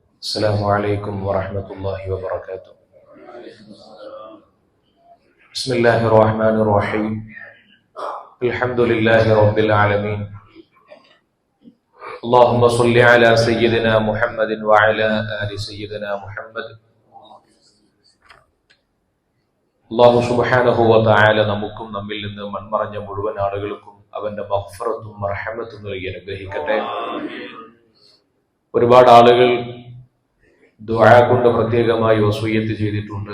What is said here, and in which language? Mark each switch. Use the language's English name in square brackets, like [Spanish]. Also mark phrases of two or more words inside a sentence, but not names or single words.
[Arabic] السلام عليكم ورحمة الله وبركاته. بسم الله الرحمن الرحيم. الحمد لله رب العالمين. اللهم صل على سيدنا محمد وعلى آل سيدنا محمد. الله سبحانه وتعالى [Malayalam] നമുക്കും നമ്മിൽ നിന്ന് മൺമറഞ്ഞ മുഴുവൻ ആളുകൾക്കും അവന്റെ മഗ്ഫിറത്തും റഹ്മത്തും നൽകി അനുഗ്രഹിക്കട്ടെ. ഒരുപാട് ആളുകൾ ദുആ കൊണ്ട് പ്രത്യേകമായി വസിയ്യത്ത് ചെയ്തിട്ടുണ്ട്.